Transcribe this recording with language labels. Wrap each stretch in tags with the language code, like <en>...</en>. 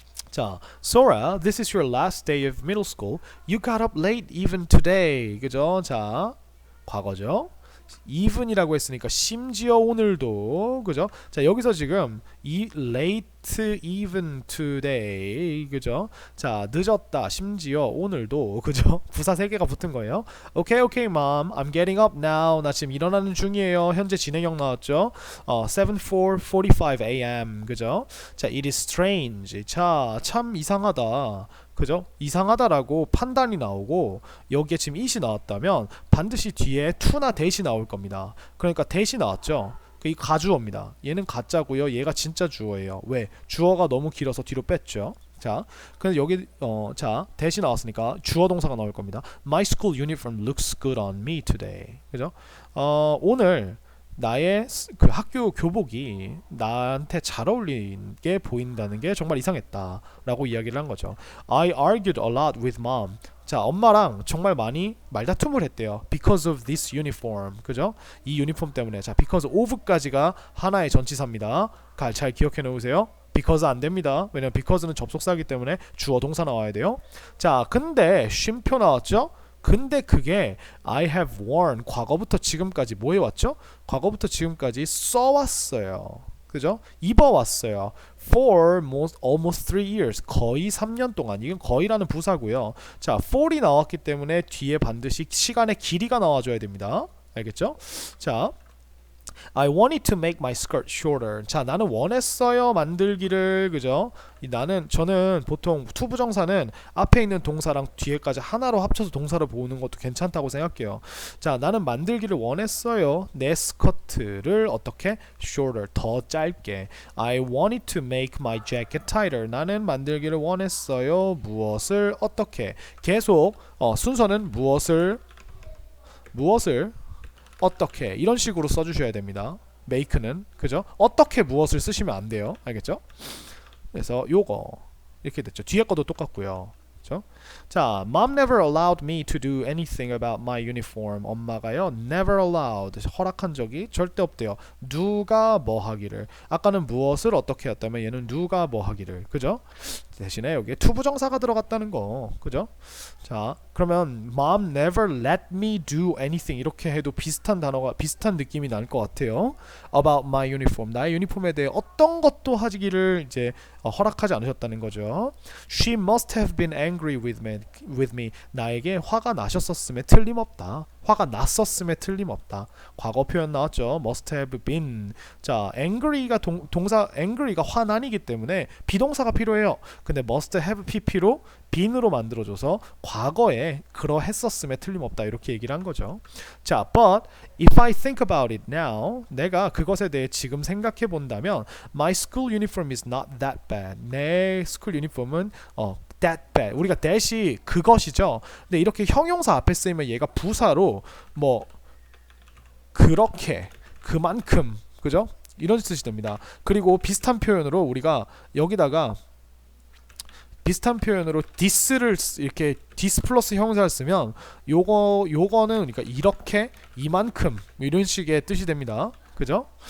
<en>자, Sora, this is your last day of middle school. You got up late even today.</en> <ko>그죠? 자, 과거죠. even이라고 했으니까 심지어 오늘도 그죠? 자, 여기서 지금</ko> <en>late even today</en> <ko>그죠? 자, 늦었다 심지어 오늘도 그죠? 부사 3개가 붙은 거예요.</ko> <en>Okay, mom, I'm getting up now.</en> <ko>나 지금 일어나는 중이에요. 현재 진행형 나왔죠? 7:45 a.m. 그죠? 자,</ko> <en>it is strange.</en> <ko>자, 참 이상하다. 그죠? 이상하다라고 판단이 나오고 여기에 지금 it이 나왔다면 반드시 뒤에 to나 that이 나올 겁니다. 그러니까 that이 나왔죠? 이 가주어입니다. 얘는 가짜고요. 얘가 진짜 주어예요. 왜? 주어가 너무 길어서 뒤로 뺐죠. 자, 그래서 여기 자, that이 나왔으니까 주어 동사가 나올 겁니다.</ko> <en>My school uniform looks good on me today.</en> <ko>그죠? 오늘 나의 그 학교 교복이 나한테 잘 어울리게 보인다는 게 정말 이상했다 라고 이야기를 한 거죠.</ko> <en>I argued a lot with mom.</en> <ko>자, 엄마랑 정말 많이 말다툼을 했대요.</ko> <en>Because of this uniform.</en> <ko>그죠? 이 유니폼 때문에. 자, because of까지가 하나의 전치사입니다. 잘 기억해 놓으세요. because 안 됩니다. 왜냐면 because는 접속사이기 때문에 주어 동사 나와야 돼요. 자, 근데 쉼표 나왔죠? 근데 그게</ko> <en>I have worn</en> <ko>과거부터 지금까지 뭐 해왔죠? 과거부터 지금까지 써왔어요. 그죠? 입어왔어요.</ko> <en>For almost 3 years.</en> <ko>거의 3년 동안. 이건 거의라는 부사고요. 자, for이 나왔기 때문에 뒤에 반드시 시간의 길이가 나와줘야 됩니다. 알겠죠?</ko> <en>자, I wanted to make my skirt shorter.</en> <ko>자, 나는 원했어요 만들기를. 그죠? 저는 보통 투부정사는 앞에 있는 동사랑 뒤에까지 하나로 합쳐서 동사를 보는 것도 괜찮다고 생각해요. 자, 나는 만들기를 원했어요. 내 스커트를 어떻게? shorter, 더 짧게.</ko> <en>I wanted to make my jacket tighter.</en> <ko>나는 만들기를 원했어요. 무엇을 어떻게? 계속 순서는 무엇을 어떻게 이런 식으로 써주셔야 됩니다. make는 그죠? 어떻게 무엇을 쓰시면 안 돼요. 알겠죠? 그래서 요거 이렇게 됐죠. 뒤에 것도 똑같고요. 그렇죠?</ko> <en>자, Mom never allowed me to do anything about my uniform.</en> <ko>엄마가요,</ko> <en>never allowed,</en> <ko>허락한 적이 절대 없대요. 누가 뭐 하기를. 아까는 무엇을 어떻게 했다면 얘는 누가 뭐 하기를. 그죠? 대신에 여기에 투부정사가 들어갔다는 거. 그죠? 자, 그러면</ko> <en>Mom never let me do anything</en> <ko>이렇게 해도 비슷한 느낌이 날 것 같아요.</ko> <en>About my uniform.</en> <ko>나의 유니폼에 대해 어떤 것도 하기를 이제 허락하지 않으셨다는 거죠.</ko> <en>She must have been angry with me.</en> <ko>나에게 화가 나셨었음에 틀림없다. 화가 났었음에 틀림없다. 과거 표현 나왔죠.</ko> <en>must have been.</en> <ko>자, angry가 동사 angry가 화난이기 때문에 비동사가 필요해요. 근데 must have pp로 been으로 만들어줘서 과거에 그러했었음에 틀림없다 이렇게 얘기를 한 거죠.</ko> <en>자, but if I think about it now,</en> <ko>내가 그것에 대해 지금 생각해 본다면</ko> <en>my school uniform is not that bad.</en> <ko>내 스쿨 유니폼은 that bad. 우리가 that이 그것이죠. 근데 이렇게 형용사 앞에 쓰이면 얘가 부사로 뭐 그렇게, 그만큼, 그죠? 이런 뜻이 됩니다. 그리고 비슷한 표현으로 우리가 여기다가 비슷한 표현으로 this를 이렇게 this 플러스 형용사를 쓰면 요거는 그러니까 이렇게, 이만큼 이런 식의 뜻이 됩니다. 그죠?</ko>